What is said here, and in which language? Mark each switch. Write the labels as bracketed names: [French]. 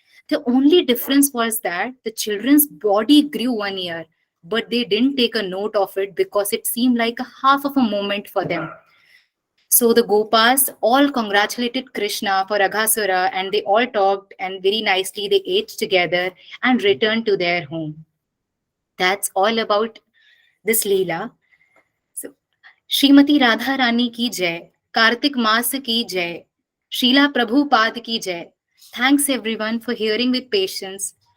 [English] The only difference was that the children's body grew 1 year, but they didn't take a note of it because it seemed like a half of a moment for them. So the Gopas all congratulated Krishna for Aghasura, and they all talked, and very nicely they ate together and returned to their home. That's all about this Leela. [Hindi] So, Shrimati Radha Rani की जय, कार्तिक मास की जय, शीला प्रभुपाद की जय. [English] Thanks everyone for hearing with patience.